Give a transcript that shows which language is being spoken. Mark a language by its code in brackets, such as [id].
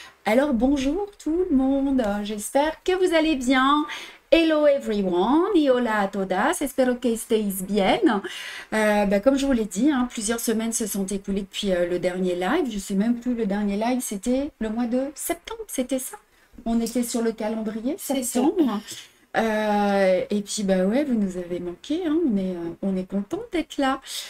[fr] Alors bonjour tout le monde, j'espère que vous allez bien. [en] Hello everyone, [es] y hola a todas, espero que estéis bien. [fr] Comme je vous l'ai dit, plusieurs semaines se sont écoulées depuis le dernier live. Je sais même plus, le dernier live, c'était le mois de septembre, c'était ça? On était sur le calendrier, septembre. Et puis, ouais, vous nous avez manqué, on est content d'être là.